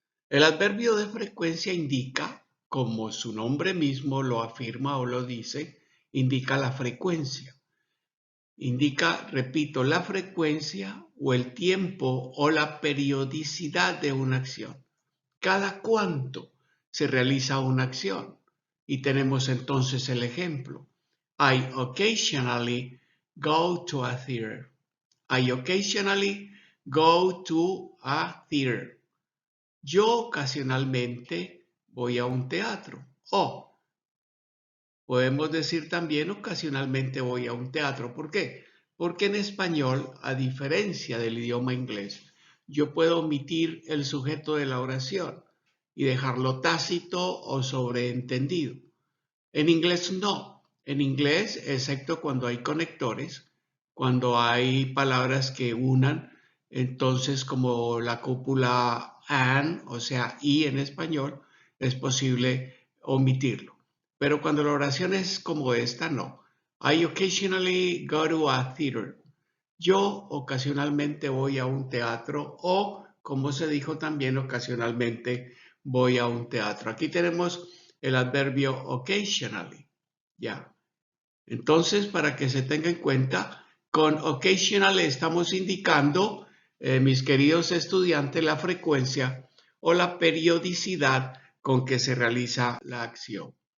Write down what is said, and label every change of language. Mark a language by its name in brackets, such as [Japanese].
[Spanish] El adverbio de frecuencia indica, como su nombre mismo lo afirma o lo dice, indica la frecuencia. Indica, repito, la frecuencia o el tiempo o la periodicidad de una acción. Cada cuánto se realiza una acción. Y tenemos entonces el ejemplo. [English] I occasionally go to a theater. I occasionally go to a theater. [Spanish] Yo ocasionalmente voy a un teatro. O podemos decir también ocasionalmente voy a un teatro. ¿Por qué? Porque en español, a diferencia del idioma inglés, yo puedo omitir el sujeto de la oración y dejarlo tácito o sobreentendido. En inglés no. En inglés, excepto cuando hay conectores, cuando hay palabras que unan, entonces como la cópula and, o sea, y en español, es posible omitirlo. Pero cuando la oración es como esta, no. [English] I occasionally go to a theater. [Spanish] Yo ocasionalmente voy a un teatro o, como se dijo también, ocasionalmente voy a un teatro. Aquí tenemos el adverbio occasionally. Ya. Entonces, para que se tenga en cuenta Con occasional estamos indicando, mis queridos estudiantes, la frecuencia o la periodicidad con que se realiza la acción.